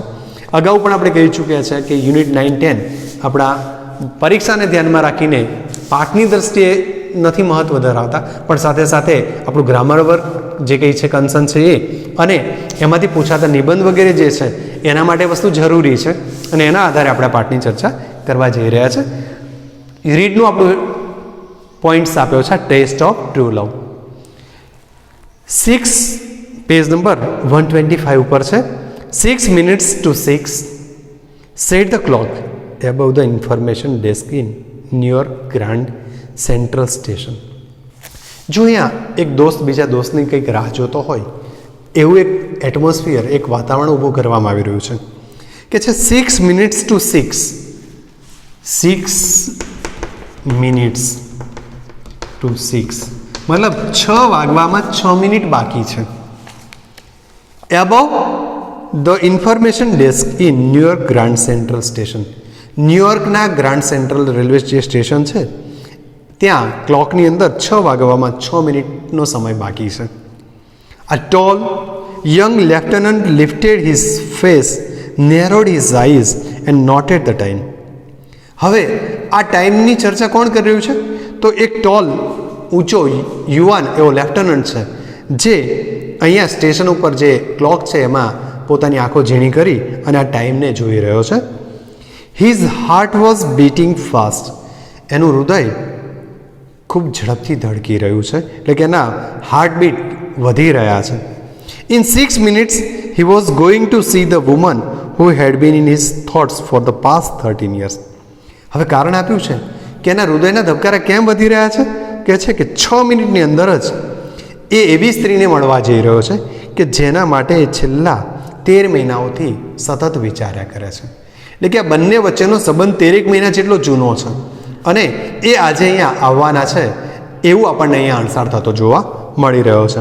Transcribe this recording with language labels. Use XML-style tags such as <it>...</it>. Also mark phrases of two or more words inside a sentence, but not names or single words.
<gu>અગાઉ પણ આપણે કહી ચૂક્યા છે કે યુનિટ 9-10 આપણા પરીક્ષાને ધ્યાનમાં રાખીને પાઠની દ્રષ્ટિએ નથી મહત્ત્વ ધરાવતા, પણ સાથે સાથે આપણું ગ્રામર વર્ક જે કંઈ છે, કન્સર્ન છે એ, અને એમાંથી પૂછાતા નિબંધ વગેરે જે છે એના માટે વસ્તુ જરૂરી છે, અને એના આધારે આપણે પાઠની ચર્ચા કરવા જઈ રહ્યા છે. રીડનું આપણું પોઈન્ટ્સ આપ્યો છે ટેસ્ટ ઓફ ટ્રુ લવ. 6 પેજ નંબર 125 ઉપર છે.</gu> <en>6 minutes to 6 set the clock above the information desk in New York Grand Central Station.</en> <gu>જો અહીંયા એક દોસ્ત બીજા દોસ્તની કંઈક રાહ જોતો હોય એવું એક એટમોસ્ફિયર, એક વાતાવરણ ઊભું કરવામાં આવી રહ્યું છે કે છે</gu> <en>6 minutes to 6, 6 minutes to 6</en> <gu>મતલબ 6 વાગવામાં 6 મિનિટ બાકી છે.</gu> <en>above the information desk in New York Grand Central Station,</en> <gu>ન્યૂયોર્કના ગ્રાન્ડ સેન્ટ્રલ રેલવે જે સ્ટેશન છે ત્યાં ક્લોકની અંદર 6 વાગવામાં 6 મિનિટનો સમય બાકી છે.</gu> <en>A tall young lieutenant lifted his face, narrowed his eyes and noted the time.</en> <gu>હવે આ ટાઈમની ચર્ચા કોણ કરી રહ્યું છે? તો એક ટોલ, ઊંચો, યુવાન એવો લેફ્ટનન્ટ છે જે અહીંયા સ્ટેશન ઉપર જે ક્લોક છે એમાં પોતાની આંખો ઝીણી કરી અને આ ટાઈમને જોઈ રહ્યો છે.</gu> <en>His heart was beating fast,</en> <gu>એનું હૃદય ખૂબ ઝડપથી ધડકી રહ્યું છે, એટલે કે એના હાર્ટબીટ વધી રહ્યા છે.</gu> <en>ઇન 6 minutes he was going to see the woman who had been in his thoughts for the past 13 years.</en> <gu>હવે કારણ આપ્યું છે કે એના હૃદયના ધબકારા કેમ વધી રહ્યા છે, કે છે કે 6 મિનિટની અંદર જ એ એવી સ્ત્રીને મળવા જઈ રહ્યો છે કે જેના માટે છેલ્લા 13 મહિનાઓથી સતત વિચાર્યા કરે છે. એટલે કે આ બંને વચ્ચેનો સંબંધ 13 મહિના જેટલો જૂનો છે અને એ આજે અહીંયા આવવાના છે એવું આપણને અહીંયા અણસાર થતો જોવા મળી રહ્યો છે.</gu>